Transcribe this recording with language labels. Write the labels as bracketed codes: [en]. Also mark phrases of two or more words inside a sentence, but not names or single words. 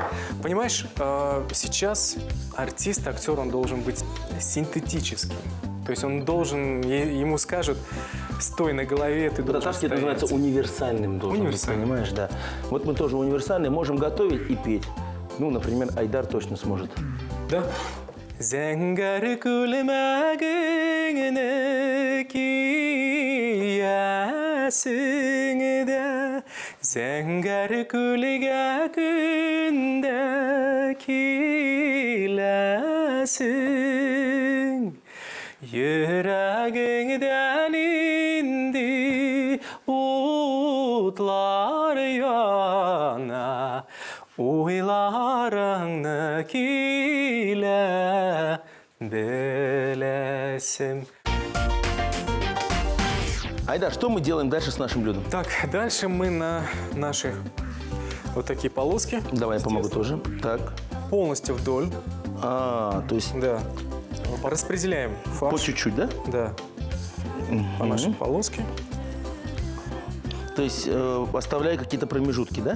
[ru] Понимаешь, сейчас артист, актер, он должен быть синтетическим. То есть он должен, ему скажут, стой на голове, ты должен Татарский это называется универсальным должен быть, понимаешь, да. Вот мы тоже универсальные, можем готовить и петь. Ну, например, Айдар точно сможет. Да. [tt] Зәңгәр күлмәгеңне киясың да, зәңгәр күлгә көндә киләсең. Йөрәгеңдән инде утлар яна, ойларыңны килә беләсем. [ru] Айдар, что мы делаем дальше с нашим блюдом? Так, дальше мы на наши вот такие полоски. Давай я помогу тоже. Так. Полностью вдоль. То есть Да. Распределяем фарш. по чуть-чуть, да? Да. По нашей полоске. То есть оставляя какие-то промежутки, да?